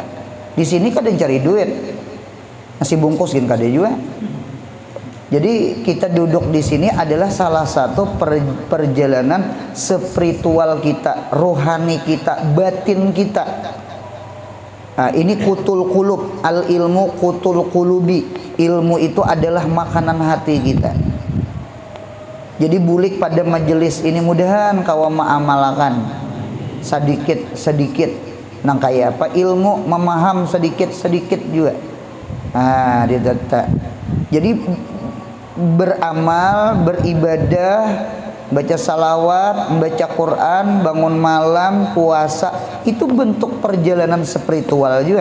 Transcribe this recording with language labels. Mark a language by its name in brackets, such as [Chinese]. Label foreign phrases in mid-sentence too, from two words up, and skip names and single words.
[Indonesian] Di sini kadang cari duit, nasi bungkus gini kadang juga. Jadi kita duduk di sini adalah salah satu perjalanan spiritual kita, rohani kita, batin kita. Nah, ini [Arabic] قوت القلوب، العلم قوت القلوب. [Indonesian] Ilmu itu adalah makanan hati kita. Jadi bulik pada majelis ini mudahan kau mengamalkan sedikit nang kayak apa ilmu memaham sedikit juga. Nah, dia data. Jadi beramal, beribadah, baca salawat, baca Quran, bangun malam, puasa, itu bentuk perjalanan spiritual juga.